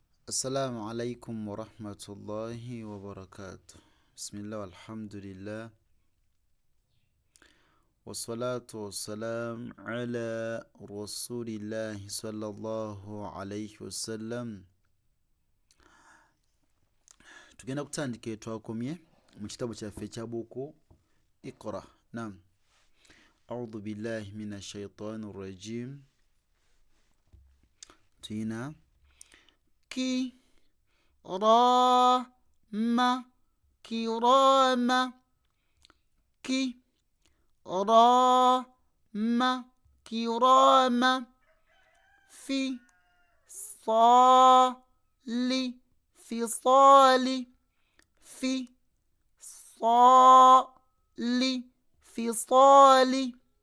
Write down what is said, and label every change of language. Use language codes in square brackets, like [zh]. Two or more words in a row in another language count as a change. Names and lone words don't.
[ar] السلام عليكم ورحمة الله وبركاته. بسم الله والحمد لله والصلاة والسلام على رسول الله صلى الله عليه وسلم. [lg] tugenda kutandika etwakomye mu kitabu kyaffe ekya buku Iqra. [ar] Naam. أعوذ بالله من الشيطان الرجيم. تينا كي را ما كرام كي را ما كرام في صال فصال في صال فصال